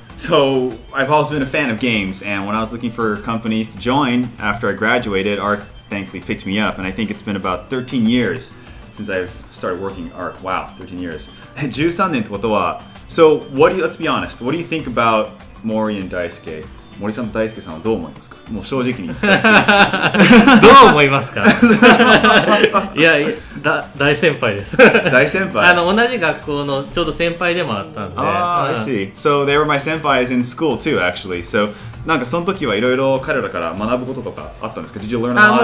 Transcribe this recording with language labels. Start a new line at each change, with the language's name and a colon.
English: So I've always been a fan of games, and when I was looking for companies to join after I graduated, ARC thankfully picked me up, and I think it's been about 13 years since I've started working ARC. Wow, 13 years.
Japanese: 13年ってことは、
English: So let's be honest, what do you think about Mori and Daisuke?
Japanese: 森さんと大輔さんはどう思いますか？もう正直に言っちゃっていいですか？どう思いますか？いや、大先輩です。大先輩？同じ学校のちょうど先輩でもあったんで。
English: I see. So they were my senpais in school too, actually.
Japanese: So なんかその時はいろいろ彼らから学ぶこととかあったんですか？
English: Did you learn a lot?